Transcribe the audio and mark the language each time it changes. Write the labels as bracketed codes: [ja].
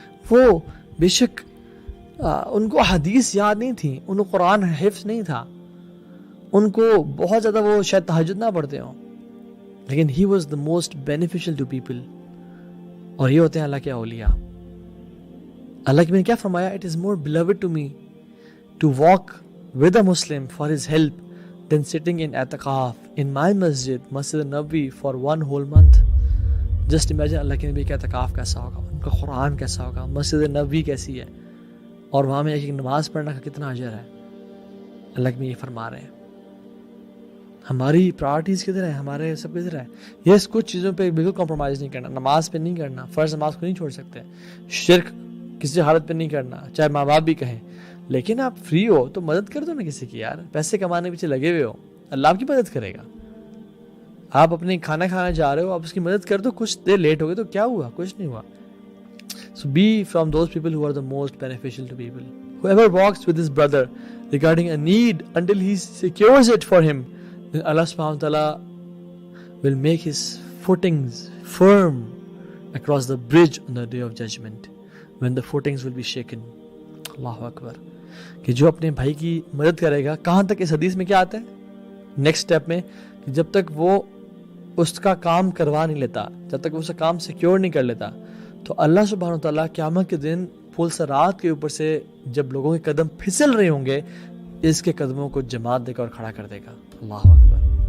[ur] وہ بے شک ان کو حدیث یاد نہیں تھی, ان کو قرآن حفظ نہیں تھا, ان کو بہت زیادہ وہ شاید تہجد نہ پڑھتے ہوں, لیکن [en] He was the most beneficial to people. [ur] اور یہ ہوتے ہیں اللہ کے اولیاء. اللہ کی میں نے کیا فرمایا, [en] It is more beloved to me to walk with a Muslim for his help than sitting in اعتکاف in my مسجد نبوی for 1 whole month. Just imagine [ur] اللہ کے نبی کا اعتکاف کیسا ہوگا, ان کا قرآن کیسا ہوگا, مسجد نبوی کیسی ہے, اور وہاں میں ایک نماز پڑھنے کا کتنا اجر ہے. اللہ کے یہ فرما رہے ہیں. ہماری پرائرٹیز کدھر ہے, ہمارے سب کدھر ہے. یس کچھ چیزوں پہ بالکل کمپرومائز نہیں کرنا, نماز پہ نہیں کرنا, فرض نماز کو نہیں چھوڑ سکتے, شرک کسی حالت پہ نہیں کرنا, چاہے ماں باپ بھی کہیں. لیکن آپ فری ہو تو مدد کر دو نا کسی کی. یار پیسے کمانے پیچھے لگے ہوئے ہو, اللہ آپ کی مدد کرے گا. آپ اپنے کھانا کھانا جا رہے ہو, آپ اس کی مدد کر دو. کچھ دیر لیٹ ہو گئے تو کیا ہوا, کچھ نہیں ہوا. [en] So be from those people who are the most beneficial to people. Whoever walks with his brother regarding a need until he secures it for him, then Allah subhanahu wa ta'ala will make his footings firm across the bridge on the day of judgment, when the footings will be shaken. Allahu Akbar. [ur] کہ جو اپنے بھائی کی مدد کرے گا, کہاں تک اس حدیث میں کیا آتا ہے نیکسٹ اسٹیپ میں, کہ جب تک وہ اس کا کام کروا نہیں لیتا, جب تک وہ اس کا کام سیکیور نہیں کر لیتا, تو اللہ سبحانہ وتعالیٰ قیامت کے دن پھول سرات کے اوپر سے جب لوگوں کے قدم پھسل رہے ہوں گے, اس کے قدموں کو جماعت دے کر اور کھڑا کر دے گا. اللہ اکبر.